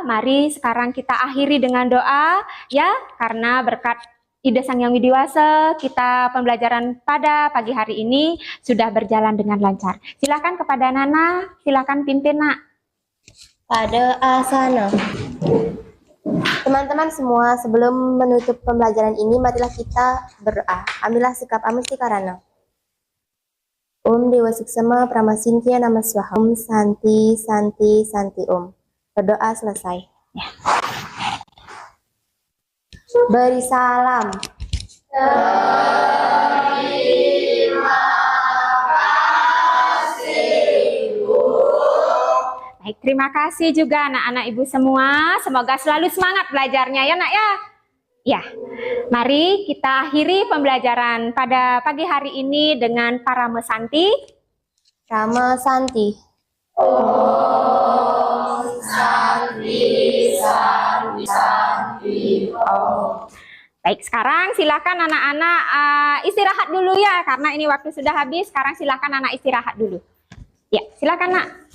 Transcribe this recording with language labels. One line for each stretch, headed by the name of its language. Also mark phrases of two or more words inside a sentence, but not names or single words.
Indonesian: Mari sekarang kita akhiri dengan doa, ya, karena berkat Ida Sang Hyang Widiwasa, kita pembelajaran pada pagi hari ini sudah berjalan dengan lancar. Silakan kepada Nana, silakan pimpin nak. Pada asana. Teman-teman semua, sebelum menutup pembelajaran ini, marilah kita berdoa. Ambillah sikap amustikarana.
Sanskrit: Om Dewa Suksema Pramasintya Nama Swaha. Om Santi Santi Santi Om.
Indonesian: Berdoa selesai. Ya. Beri salam. Baik, terima kasih juga anak-anak ibu semua. Semoga selalu semangat belajarnya ya nak ya. Ya, mari kita akhiri pembelajaran pada pagi hari ini dengan
Sanskrit: Parama Santi. Rama Santi. Om Santi Santi Santi Om.
Indonesian: Baik, sekarang silakan anak-anak istirahat dulu ya, karena ini waktu sudah habis. Sekarang silakan anak istirahat dulu. Ya, silakan nak.